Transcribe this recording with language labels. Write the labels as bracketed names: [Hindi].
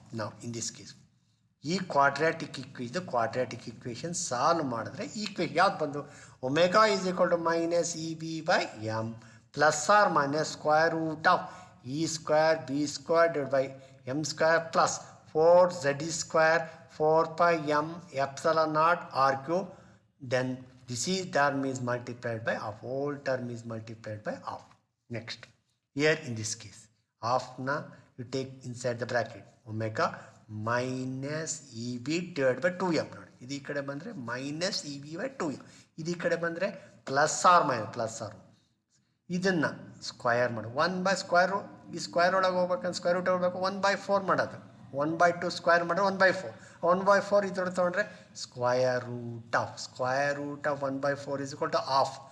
[English] Now in this case ಈ quadratic quadratic solve ಮಾಡಿದ್ರೆ equation [Kannada] ಯಾವ್ದು ಬಂದು [English] Omega is equal to minus e b by m plus r minus square root of e square b square divide by m square plus 4z square 4 pi m epsilon naught r cube. Then this is term is multiplied by half, whole term is multiplied by half. Next, here in this case half na you take inside the bracket omega minus eb divided by 2m. [Kannada] ನೋಡಿ ಇದು ಈ ಕಡೆ ಬಂದರೆ minus E B by 2m, ಇದು ಈ ಕಡೆ ಬಂದರೆ plus R ಇದನ್ನು ಸ್ಕ್ವಯರ್ ಮಾಡಿ 1/ಸ್ಕ್ವೇರು, ಈ ಸ್ಕ್ವೇರ್ ಒಳಗೆ ಹೋಗ್ಬೇಕಂದ್ರೆ ಸ್ಕ್ವೇರ್ ರೂಟ್ ಹೋಗ್ಬೇಕು 1/4 ಮಾಡೋದು, 1/2 ಸ್ಕ್ವೇರ್ ಮಾಡಿದ್ರೆ 1/4, 1/4 ಇದ್ರೊಳಗೆ ತೊಗೊಂಡ್ರೆ square root of 1/4 [English] is equal to half.